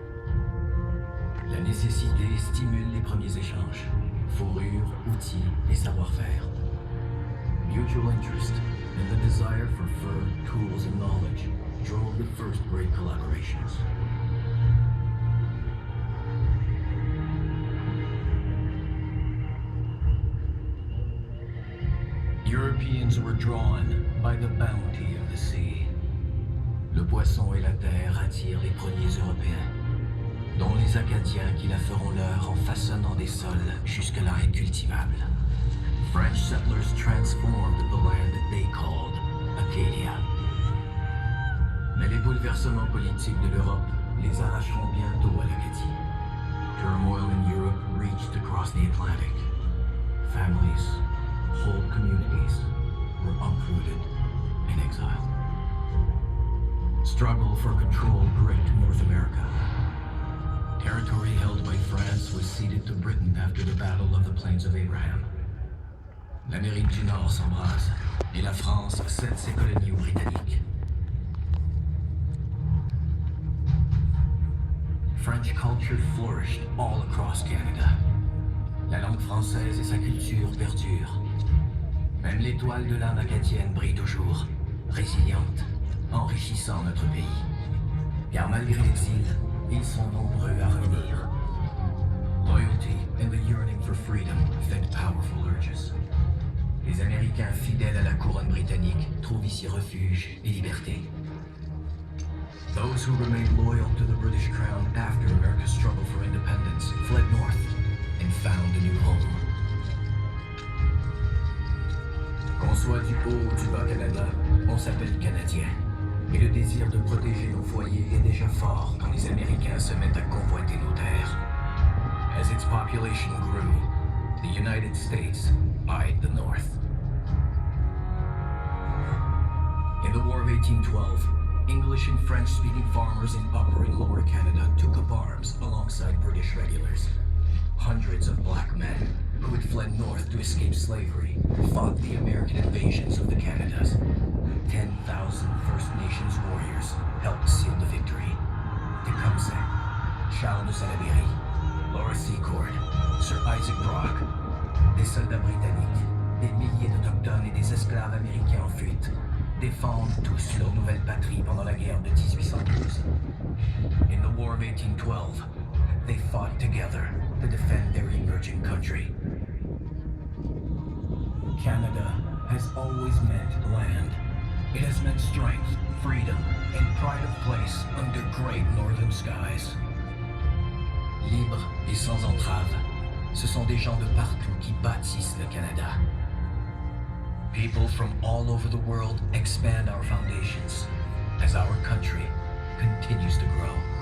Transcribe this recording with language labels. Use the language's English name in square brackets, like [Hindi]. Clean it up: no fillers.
[French] traités stimulent les premiers échanges. Fourrures, outils et savoir-faire. [English] Mutual interest and the desire for fur, tools, and knowledge drove the first great collaborations. Europeans were drawn by the bounty of the sea. [French] Le poisson et la terre attirent les premiers Européens, dont les Acadiens qui la feront leur en façonnant des sols jusque-là incultivables. [English] French settlers transformed the land that they called Acadia. [French] Mais les bouleversements politiques de l'Europe les arracheront bientôt à l'Acadie. [English] Turmoil in Europe reached across the Atlantic. Families, whole communities were uprooted and exiled. Struggle for control gripped North America. Territory held by France was ceded to Britain after the Battle of the Plains of Abraham. [French] L'Amérique du Nord s'embrase et la France cède ses colonies aux Britanniques. [English] French culture flourished all across Canada. [French] La langue française et sa culture perdurent. Même l'étoile de l'âme acadienne brille toujours, résiliente, enrichissant notre pays. Car malgré l'exil, ils sont nombreux à revenir. [English] Loyalty and the yearning for freedom fed powerful urges. [French] Les Américains fidèles à la couronne britannique trouvent ici refuge et liberté. [English] Those who remained loyal to the British crown after America's struggle for independence fled north and found a new home. [French] Qu'on soit du haut ou du bas Canada, on s'appelle Canadien. Et le désir de protéger nos foyers est déjà fort quand les Américains se mettent à convoiter nos terres. [English] As its population grew, the United States eyed the North. In the War of 1812, English and French-speaking farmers in Upper and Lower Canada took up arms alongside British regulars. Hundreds of black men who had fled north to escape slavery fought the American invasions of the Canadas. 10,000 First Nations warriors helped seal the victory. [French] Tecumseh, Charles de Salaberry, Laura Secord, Sir Isaac Brock, des soldats britanniques, des milliers d'Autochtones et des esclaves américains en fuite, défendent tous leur nouvelle patrie pendant la guerre de 1812. [English] In the War of 1812, they fought together to defend their emerging country. Canada has always meant land. It has meant strength, freedom, and pride of place under great northern skies. [French] Libres et sans entrave, ce sont des gens de partout qui bâtissent le Canada. [English] People from all over the world expand our foundations as our country continues to grow.